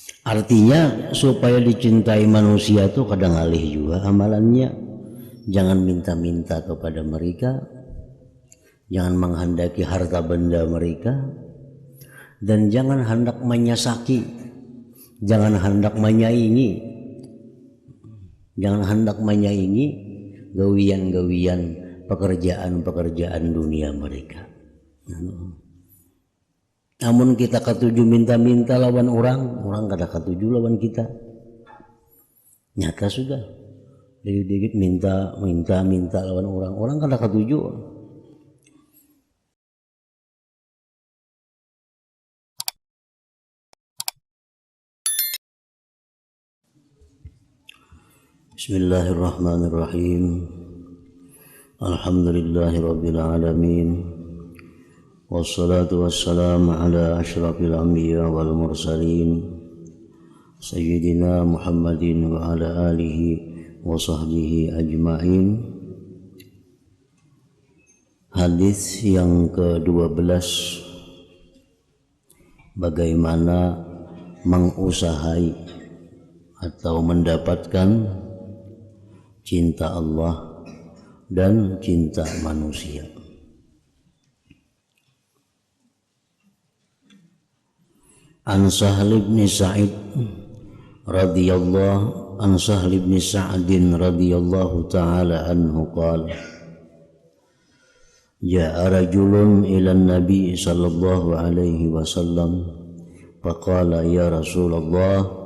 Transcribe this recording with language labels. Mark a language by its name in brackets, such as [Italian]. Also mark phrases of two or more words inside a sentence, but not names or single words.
[Indonesian] Artinya supaya dicintai manusia itu kadang alih juga amalannya. Jangan minta-minta kepada mereka, jangan menghendaki harta benda mereka, dan jangan hendak menyesaki, jangan hendak menyaingi, jangan hendak menyaingi gawian-gawian pekerjaan-pekerjaan dunia mereka. [Banjar] Namun kita katuju minta-minta lawan orang kada katuju lawan kita. Nyata sudah. Dikit-dikit minta lawan orang kada katuju. [Arabic] بسم الله الرحمن الرحيم. الحمد لله رب العالمين. والصلاة والسلام على أشرف الأنبياء والمرسلين سيدنا محمد وعلى آله وصحبه أجمعين. [Indonesian] Hadis yang ke-12, bagaimana mengusahai atau mendapatkan cinta Allah dan cinta manusia. [Arabic] عن سهل بن سعيد رضي الله تعالى عنه قال جاء رجل إلى النبي صلى الله عليه وسلم فقال يا رسول الله